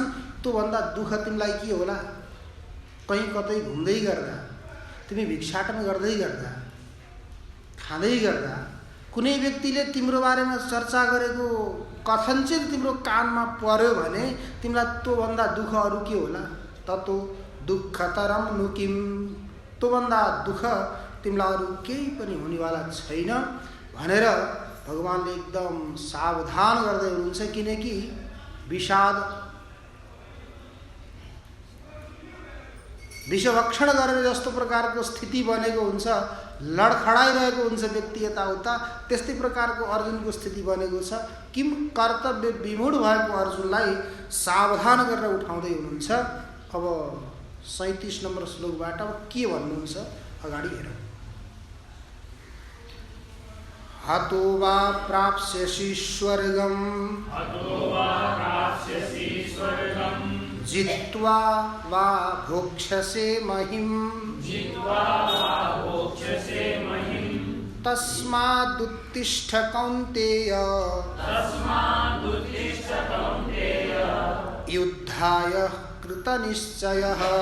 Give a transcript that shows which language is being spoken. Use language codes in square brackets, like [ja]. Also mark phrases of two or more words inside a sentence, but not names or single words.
[ne] त्यो भन्दा दुःख तिमीलाई के होला? कहीँ कतै घुम्दै गर्दा, तिमी भिक्षाटन गर्दै गर्दा, खाँदै गर्दा कुनै व्यक्तिले तिम्रो बारेमा चर्चा गरेको कथनचित तिम्रो कानमा पर्यो भने तिमीलाई त्यो भन्दा दुःख अरू के होला? [sa] ततो दुःखतरम नु किम्। [ne] त्यो भन्दा दुःख तिमीलाई अरू केही पनि हुनेवाला छैन भनेर भगवानले एकदम सावधान गर्दै हुनुहुन्छ। किनकि विषाद विषभक्षण गरेर जस्तो प्रकारको स्थिति बनेको हुन्छ, लडखडाइरहेको हुन्छ व्यक्ति यताउता, त्यस्तै प्रकारको अर्जुनको स्थिति बनेको छ। [sa] किम कर्तव्य विमूढ [ne] भएको अर्जुनलाई सावधान गरेर उठाउँदै हुनुहुन्छ। अब 37 नम्बर श्लोकबाट अब के भन्नुहुन्छ अगाडि हेरौँ। [sa] हतो वा प्राप्स्यसि स्वर्गम् जित्वा वा भोक्ष्यसे महिम् तस्मादुत्तिष्ठ कौन्तेय युद्धाय कृतनिश्चयः।